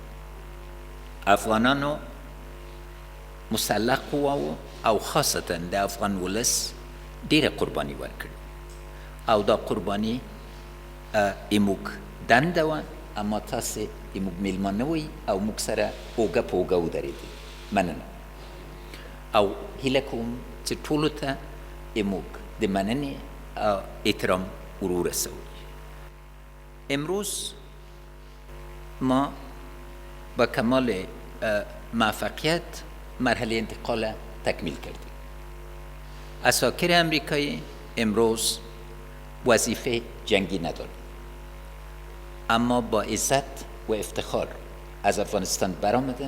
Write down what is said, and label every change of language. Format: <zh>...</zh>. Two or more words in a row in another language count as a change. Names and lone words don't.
<ps>افغانانو مسلح قواو او خاصتا د افغان ولس ډېره قرباني ورکړې او دا قرباني زموږ دنده وه، اما تاسې زموږ میلمانه وئ او موږ سره اوږه په اوږه ودرېدئ. مننه او هیله کوم چې ټولو ته زموږ د مننې احترام ور ورسوئ.</ps> <fa>امروز ما با کمال موفقیت مرحله انتقال تکمیل کردیم. اساکر امریکایی امروز وظیفه جنگی ندارند، اما با عزت و افتخار از افغانستان برآمدن.</fa>